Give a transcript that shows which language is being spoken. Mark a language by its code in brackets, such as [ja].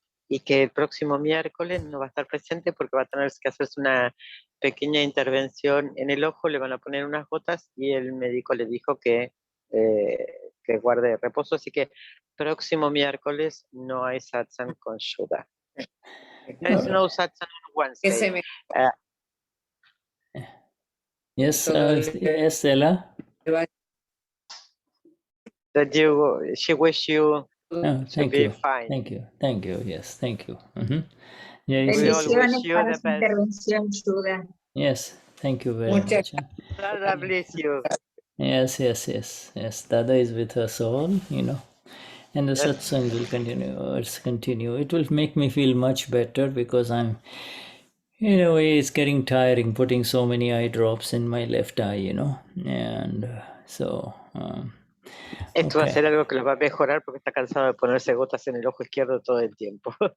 [es] Y que el próximo miércoles no va a estar presente porque va a tener que hacerse una pequeña intervención en el ojo, le van a poner unas gotas y el médico le dijo que guarde reposo, así que próximo miércoles no hay satsang con Shuddha. [en] There is no satsang on Wednesday. Yes, Ella. That she wish you to be fine. Thank you. Yes, thank you. We all wish you the best. Yes, thank you very much. Dada bless you. Yes. Dada is with us all, and the satsang will continue. It will make me feel much better because I'm, in a way, it's getting tiring putting so many eye drops in my left eye, and so. [es] Esto va a ser algo que lo va a mejorar porque está cansado de ponerse gotas en el ojo izquierdo todo el tiempo.